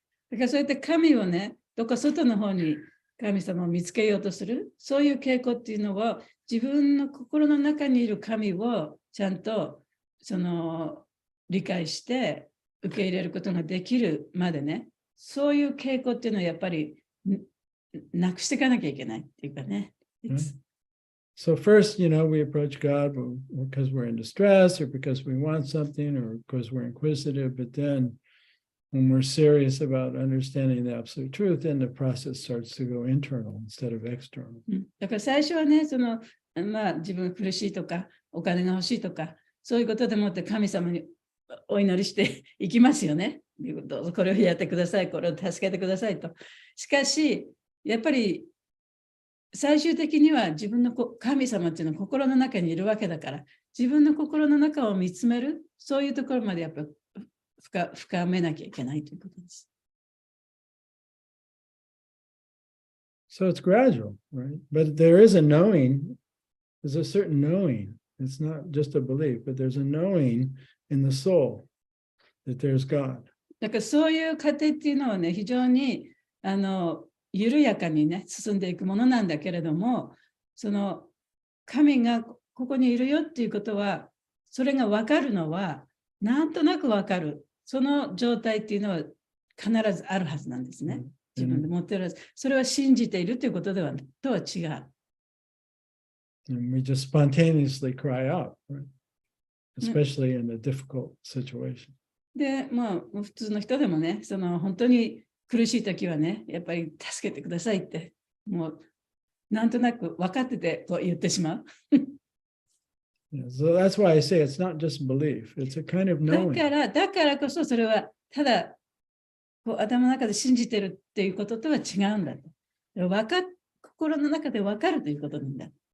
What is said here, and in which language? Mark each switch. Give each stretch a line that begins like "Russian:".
Japanese: だからそうやって神をね、どっか外の方に神様を見つけようとする、そういう傾向っていうのは、自分の心の中にいる神をちゃんと理解して受け入れることができるまでね、そういう傾向っていうのはやっぱりなくしていかなきゃいけないっていうかね。
English: So first, we approach God because we're in distress or because we want something or because we're inquisitive, but then when we're serious about understanding the absolute truth, then the process starts to go internal instead of external.
Japanese: だから最初はね、自分が苦しいとか、お金が欲しいとか、そういうことでもって神様にお祈りしていきますよね。どうぞこれをやってください、これを助けてくださいと。しかし、やっぱり最終的には自分の神様っていうのは心の中にいるわけだから、自分の心の中を見つめる、そういうところまでやっぱり深めなきゃいけないということです。
English: So it's gradual, right? But there is a knowing, there's a certain knowing. It's not just a belief, but there's a knowing in the soul that there's God.
Japanese: だからそういう過程っていうのはね、非常に緩やかにね、進んでいくものなんだけれども、その神がここにいるよっていうことは、それが分かるのは、なんとなく分かる。その状態っていうのは必ずあるはずなんですね。自分で持ってるはず。それは信じているということとは違う。
English: And we just spontaneously cry out, right? Especially in a difficult situation.
Japanese: で、普通の人でもね、本当に苦しいときはね、やっぱり助けてくださいって、もうなんとなく分かっててこう言ってしまう。
English: Yeah, so that's why I say it's not just belief, it's a kind of knowing.
Japanese: だからこそそれはただ頭の中で信じてるっていうこととは違うんだと。心の中で分かるということなんだ。